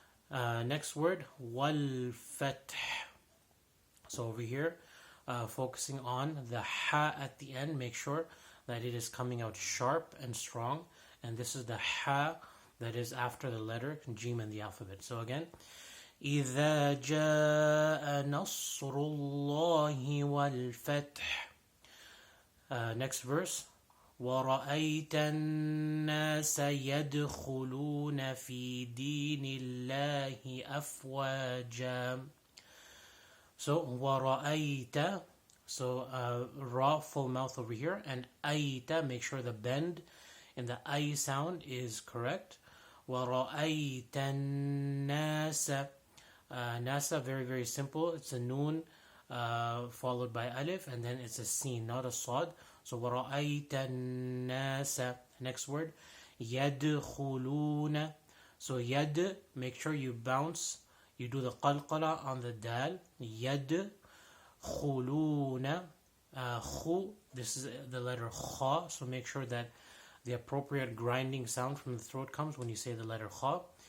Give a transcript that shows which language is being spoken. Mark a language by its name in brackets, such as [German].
[English] Next word, wal fath. So over here, focusing on the ha at the end, make sure that it is coming out sharp and strong. And this is the ha that is after the letter jim in the alphabet. So again, [Arabic] إذا جاء نصر الله والفتح. [English] Next verse, [Arabic] وَرَأَيْتَ النَّاسَ يَدْخُلُونَ فِي دِينِ اللَّهِ أَفْوَاجًا. [English] So وَرَأَيْتَ, so ra full mouth over here, and aita, make sure the bend in the ay sound is correct. [Arabic] وَرَأَيْتَ النَّاسَ, [English] nasa, very very simple. It's a noon followed by alif, and then it's a sin, not a sad. [Arabic] So وَرَأَيْتَ النَّاسَ. [English] Next word, يَدْخُلُونَ. So yad, make sure you bounce, you do the qalqala on the dal. [Arabic] يَدْخُلُونَ. [English] Khu, this is the letter kha, so make sure that the appropriate grinding sound from the throat comes when you say the letter kha.